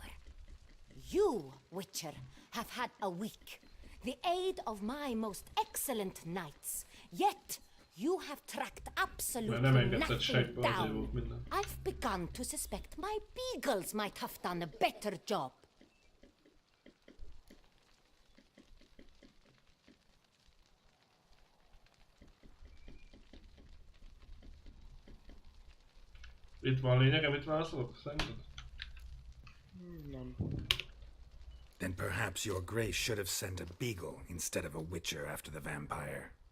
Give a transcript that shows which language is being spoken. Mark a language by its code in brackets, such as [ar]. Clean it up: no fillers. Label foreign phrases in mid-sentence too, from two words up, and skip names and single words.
[en] You, Witcher, have had a week. The aid of my most excellent knights. Yet, you have tracked absolutely nothing down. I've begun to suspect my beagles might have done a better job. [hu] Itt van lényeg, amit válaszolok, szerinted? Nem. [en] Then perhaps your grace should have sent a beagle instead of a witcher after the vampire.